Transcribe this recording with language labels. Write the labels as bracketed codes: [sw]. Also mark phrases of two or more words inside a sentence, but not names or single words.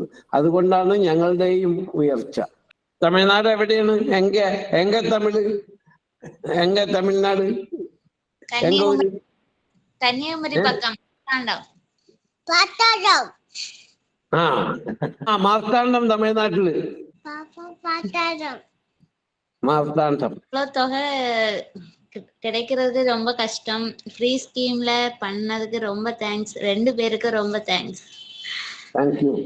[ml] അതുകൊണ്ടാണ് ഞങ്ങളുടെയും ഉയർച്ച. തമിഴ്നാട് എവിടെയാണ്? തമിഴ്നാട് കന്യാകുമാരി പക്കം മാർത്താണ്ഡം തമിഴ്നാട്ടില്. [ta] மார்த்தாண்டம் தொகை கிடைக்கிறதுக்கு ரொம்ப கஷ்டம். [en] free scheme [ta] பண்ணதுக்கு ரொம்ப தேங்க்ஸ். 2 பேருக்கு ரொம்ப தேங்க்ஸ். [en] thank you.